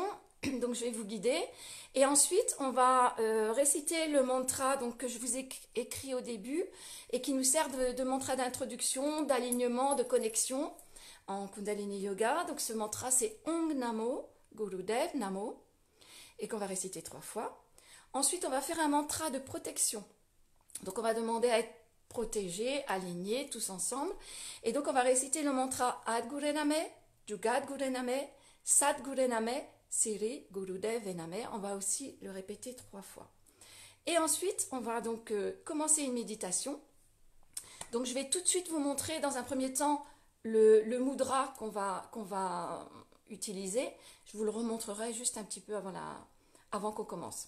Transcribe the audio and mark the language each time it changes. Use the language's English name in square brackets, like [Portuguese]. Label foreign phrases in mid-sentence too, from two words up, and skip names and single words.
[French] Donc je vais vous guider et ensuite on va réciter le mantra donc, que je vous ai écrit au début et qui nous sert de mantra d'introduction, d'alignement, de connexion en Kundalini Yoga. Donc ce mantra c'est [Sanskrit] Om Namo Gurudev Namo [French] et qu'on va réciter 3 fois. Ensuite on va faire un mantra de protection. Donc on va demander à être protégés, alignés tous ensemble et donc on va réciter le mantra [Punjabi] Ad Gurename, Jugat Gurename, Sat Gurename, Siri, Gurudev [French] et Name, on va aussi le répéter 3 fois. Et ensuite, on va donc commencer une méditation. Donc je vais tout de suite vous montrer dans un premier temps le mudra qu'on va utiliser. Je vous le remontrerai juste un petit peu avant qu'on commence.